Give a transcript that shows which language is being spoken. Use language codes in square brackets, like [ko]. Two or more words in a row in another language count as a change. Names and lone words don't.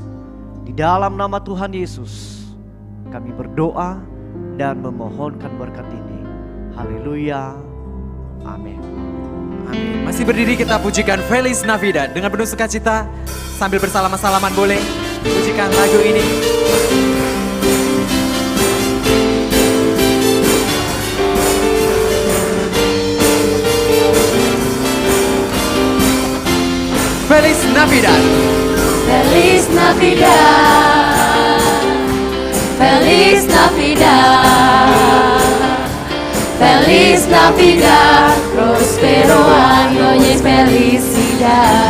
[id] Di dalam nama Tuhan Yesus kami berdoa dan memohonkan berkat ini. Haleluya. Amin. Amin. Masih berdiri kita pujikan Feliz Navidad dengan penuh sukacita sambil bersalaman-salaman boleh pujikan lagu ini. [es] Feliz Navidad. Feliz Navidad, Feliz Navidad, Feliz Navidad, prospero año y felicidad.